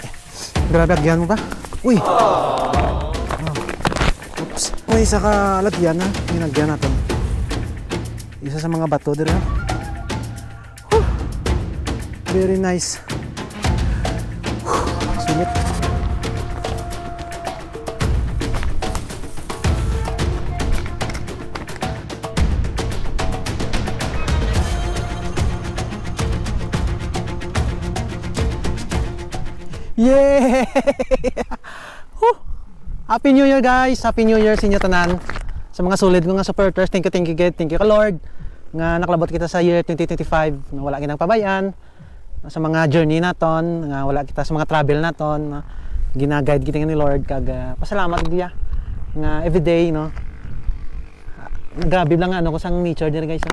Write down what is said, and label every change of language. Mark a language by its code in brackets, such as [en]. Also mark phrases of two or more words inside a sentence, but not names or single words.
[hil] Grabe, agyan mo ba? Uy! Oops. Uy, isa ka lagyan na. Ninagyan natin. Isa sa mga bato dito. [en] Very nice. Sulit. Yeah! Happy New Year guys! Happy New Year [hil] sa inyo tanan. Sa mga solid ko nga supporters, [en] thank you God. Thank you ka Lord. [hil] Nga nakalabot kita sa year 2025 nga wala kinang pabayan. Sa mga journey naton, nga wala kita sa mga travel naton. Gina-guide kita ni Lord kag pasalamat diya. Nga everyday no. Grabe lang ano ko sang nature diri guys.